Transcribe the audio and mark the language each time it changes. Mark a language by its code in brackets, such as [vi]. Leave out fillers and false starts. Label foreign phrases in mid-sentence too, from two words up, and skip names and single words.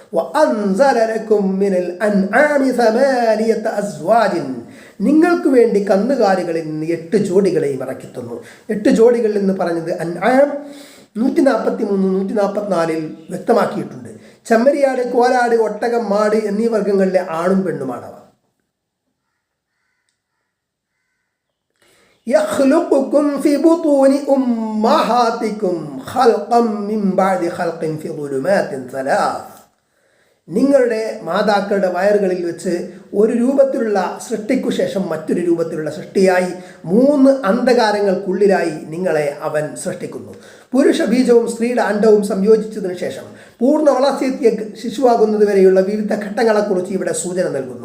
[ml] നിങ്ങൾക്ക് വേണ്ടി കന്നുകാലികളിൽ നിന്ന് 8 ജോഡികളെയും ഇറക്കിത്തന്നു. 8 ജോഡികളിൽ നിന്ന് പറഞ്ഞത് അൻആം 143, 144 വ്യക്തമാക്കിയിട്ടുണ്ട്. ചെമ്മരിയാട്, കോലാട്, ഒട്ടകം, മാട് എന്നീ വർഗങ്ങളിലെ ആണും പെണ്ണുമാണവ. [ar] يخلقكم في بطون أمهاتكم خلقا من بعد خلق في ظلمات 3, [ml] നിങ്ങളുടെ മാതാക്കളുടെ വയറുകളിൽ വെച്ച് ഒരു രൂപത്തിലുള്ള സൃഷ്ടിക്കു ശേഷം മറ്റൊരു രൂപത്തിലുള്ള സൃഷ്ടിയായി 3 അന്ധകാരങ്ങൾക്കുള്ളിലായി നിങ്ങളെ അവൻ സൃഷ്ടിക്കുന്നു. പുരുഷ ബീജവും സ്ത്രീയുടെ അണ്ഡവും സംയോജിച്ചതിനു ശേഷം പൂർണ്ണ വളർച്ചയെത്തിയ ശിശുവാകുന്നത് വരെയുള്ള വിവിധ ഘട്ടങ്ങളെക്കുറിച്ച് ഇവിടെ സൂചന നൽകുന്നു.